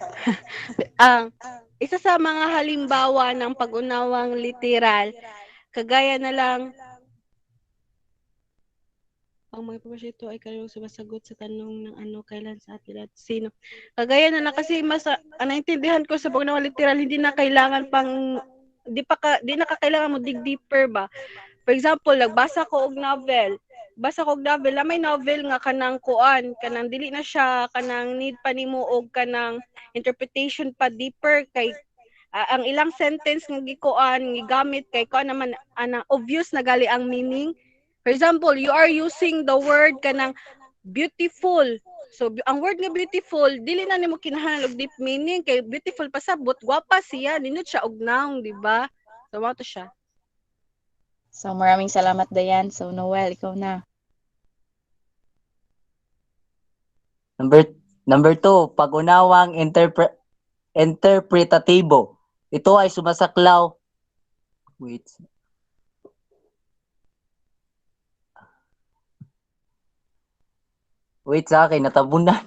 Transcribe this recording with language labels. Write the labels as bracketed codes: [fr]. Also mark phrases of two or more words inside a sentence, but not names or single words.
[tl] Isa sa mga halimbawa ng pag-unawang literal, kagaya na lang, ang mga impormasyon ito ay karaniwang sumasagot sa tanong ng ano, kailan, sa atin at sino. Kagaya na lang kasi ang naintindihan ko sa pag-unawang literal, hindi na kailangan di na kailangan mo [en] dig deeper [tl] ba? [en] For example, [ceb] nagbasa ko og novel. Na may novel nga kanang kuan, kanang dili na siya kanang need pa nimo og kanang interpretation pa deeper kay ang ilang sentence nga gikuan gigamit kay kuan naman obvious na gali ang meaning. [en] For example, you are using the word kanang beautiful. [ceb] So ang word nga beautiful dili na nimo kinahanglan og [en] deep meaning [ceb] kay beautiful pasabot, gwapa siya, nindot siya og noun, di ba? So mo to siya. [tl] So, maraming salamat, Dayan. So, Noel, ikaw na. Number 2, pag-unawang interpretatibo. Ito ay sumasaklaw. Wait sa akin, natabunan.